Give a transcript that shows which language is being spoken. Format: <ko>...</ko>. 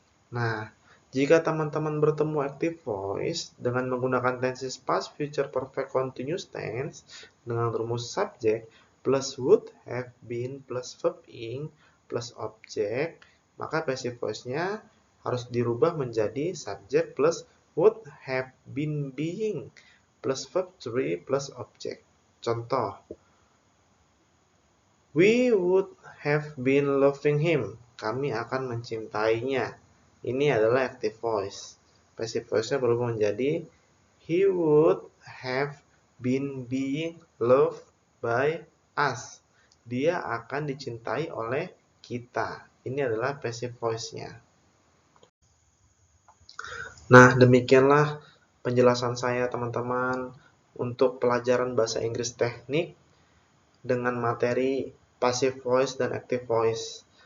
<id>Nah, jika teman-teman bertemu active voice dengan menggunakan tenses past future perfect continuous tense dengan rumus subject plus would have been plus verb ing plus object, maka passive voice-nya harus dirubah menjadi subject plus would have been being plus verb 3 plus object. Contoh,</id> <en>we would have been loving him.</en> <id>Kami akan mencintainya. Ini adalah active voice. Passive voice-nya berubah menjadi</id> <en>he would have been being loved by us.</en> <id>Dia akan dicintai oleh kita. Ini adalah passive voice-nya. Nah, demikianlah penjelasan saya teman-teman untuk pelajaran bahasa Inggris teknik dengan materi passive voice dan active voice.</id>